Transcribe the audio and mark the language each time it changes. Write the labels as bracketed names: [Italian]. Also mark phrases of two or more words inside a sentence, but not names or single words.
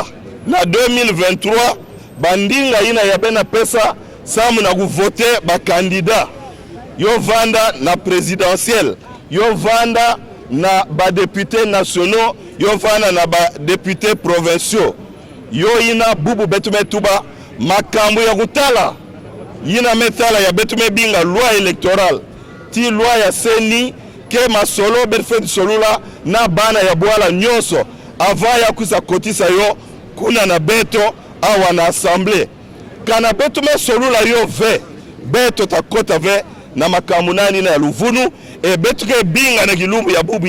[Kituba (Democratic Republic of Congo)] na 2023 bandinga ina ya bena pesa samu na kuvote ba kandida yo vanda na présidentiel yo vanda na ba [French] députés nationaux [Kituba (Democratic Republic of Congo)] yo vanda na ba [French] députés provinciaux [Kituba (Democratic Republic of Congo)] yo ina bubu betume tuba makambu ya kutala ina metala ya betume binga [French] loi électorale [Kituba (Democratic Republic of Congo)] ti loi ya seni ke masolo berfed solula na bana ya bwala nyonso avant ya kusa kotisa yo kuna na beto awa na assemblée kana betume solula yo ve beto takota ve na makamunani na luvunu e betuke binga na kilumbu ya bubu